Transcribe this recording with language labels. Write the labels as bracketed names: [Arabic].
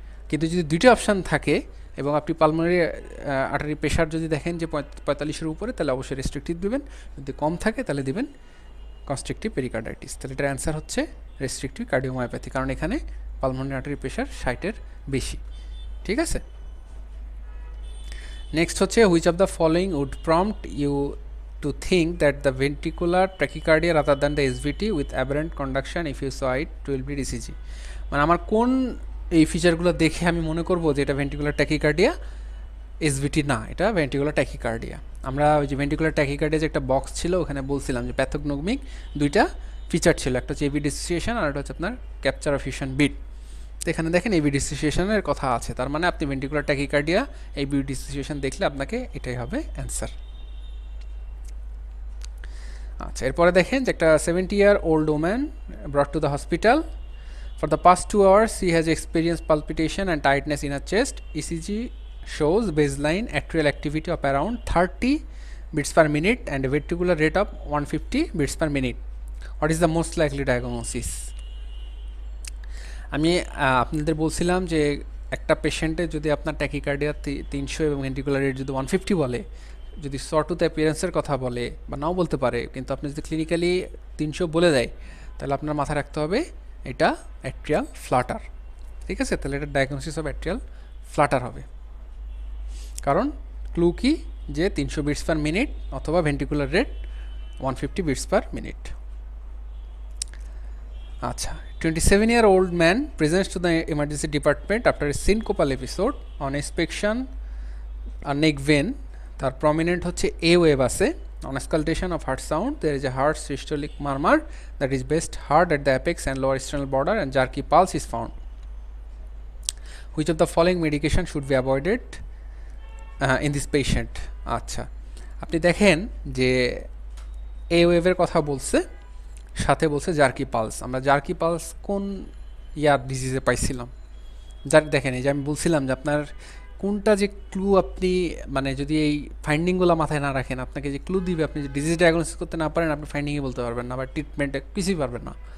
[Bangla] কিন্তু যদি দুইটা অপশান থাকে এবং আপনি পালমোনারি আর্টারি প্রেশার যদি দেখেন যে 45-এর উপরে, তাহলে অবশ্যই রেস্ট্রিকটিভ দিবেন, যদি কম থাকে তাহলে দিবেন কনস্ট্রিকটিভ পেরিকার্ডাইটিস। তাহলে এটার অ্যান্সার হচ্ছে রেস্ট্রিকটিভ কার্ডিওমায়োপ্যাথি, কারণ এখানে পালমোনারি আর্টারি প্রেশার 60-এর বেশি। ঠিক আছে, নেক্সট হচ্ছে [English] Which of the following would prompt you to think that the ventricular tachycardia rather than the SVT with aberrant conduction if you saw it 12-lead ECG। [Bangla] মানে আমার কোন এই ফিচারগুলো দেখে আমি মনে করব যে এটা ভেন্ট্রিকুলার ট্যাকিকার্ডিয়া, এসভিটি না, এটা ভেন্ট্রিকুলার ট্যাকিকার্ডিয়া। আমরা ওই যে ভেন্ট্রিকুলার ট্যাকিকার্ডিয়া যে একটা বক্স ছিল, ওখানে বলছিলাম যে প্যাথোগনোমিক দুইটা ফিচার ছিল, একটা হচ্ছে এভি ডিসোসিয়েশন আর একটা হচ্ছে আপনার ক্যাপচার অফ ফিউশন বিট। তো এখানে দেখেন এভি ডিসোসিয়েশনের কথা আছে, তার মানে আপনি ভেন্ট্রিকুলার ট্যাকিকার্ডিয়া এভি ডিসোসিয়েশন দেখলে আপনাকে এটাই হবে অ্যান্সার। আচ্ছা, এরপরে দেখেন যে একটা [English] 70-year-old woman brought to the hospital. For the past 2 hours she has experienced palpitation and tightness in her chest. ECG shows baseline atrial activity of around 30 beats per minute and a ventricular rate of 150 beats per minute. What is the most likely diagnosis? [Bangla] আমি আপনাদের বলছিলাম যে একটা পেশেন্টে যদি আপনার tachycardia 300 এবং ventricular rate যদি 150 বলে, যদি সটুথ অ্যাপিয়ারেন্সের কথা বলে বা নাও বলতে পারে, কিন্তু আপনি যদি ক্লিনিক্যালি 300 বলে দেয়, তাহলে আপনার মাথায় রাখতে হবে এটা অ্যাট্রিয়াল ফ্লাটার। ঠিক আছে, তাহলে এটা ডায়াগনোসিস অফ অ্যাট্রিয়াল ফ্লাটার হবে, কারণ ক্লু কি যে 300 বিটস পার মিনিট অথবা ventricular rate 150 bits per minute. আচ্ছা, [English] 27-year-old man presents to the emergency department after a syncopal episode on inspection a neck vein [Bangla] তার [English] prominent [Bangla] হচ্ছে [English] A wave [Bangla] আছে, [English] on auscultation of heart sound there is a heart systolic murmur that is best heard at the apex and lower sternal border and jerky pulse is found. Which of the following medication should be avoided in this patient? [Bangla] আচ্ছা, আপনি দেখেন যে A ওয়েভের কথা বলছে, সাথে বলছে jerky pulse. আমরা জার্কি পালস কোন ইয়ার ডিজিজে পাইছিলাম? যার দেখেন এই যে আমি বলছিলাম যে আপনার কোনটা যে ক্লু আপনি মানে যদি এই ফাইন্ডিংগুলো মাথায় না রাখেন, আপনাকে যে ক্লু দিবে আপনি যে ডিজিজ ডায়াগনোসিস করতে না পারেন, আপনি ফাইন্ডিংই বলতে পারবেন না বা ট্রিটমেন্টে কিছুই পারবেন না।